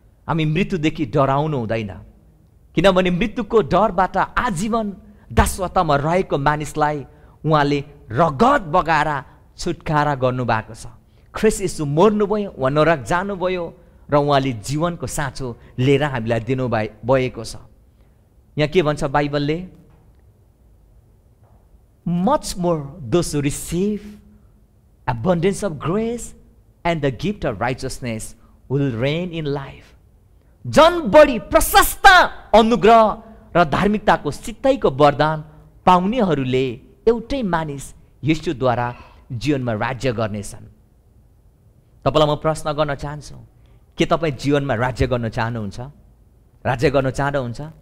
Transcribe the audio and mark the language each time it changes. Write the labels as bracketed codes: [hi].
[ne] हामी मृत्युदेखि डराउनु हुँदैन, किनभने मृत्युको डरबाट आजीवन दासत्वमा रहेको मानिसलाई उहाँले रगत बगाएर छुटकारा गर्नुभएको छ। ख्रीष्ट येशू मर्नुभयो, उहाँ नरक जानुभयो र उहाँले जीवनको साँचो लिएर हामीलाई दिनुभएको छ। यहाँ के भन्छ बाइबलले? [en] much more those who receive abundance of grace and the gift of righteousness will reign in life. [ne] झन बढी प्रशस्त अनुग्रह र धार्मिकताको सित्तैको वरदान पाउनेहरूले एउटै मानिस येशूद्वारा जीवनमा राज्य गर्नेछन्। तपाईलाई म प्रश्न गर्न चाहन्छु, के तपाईँ जीवनमा राज्य गर्न चाहनुहुन्छ? राज्य गर्न चाहनुहुन्छ?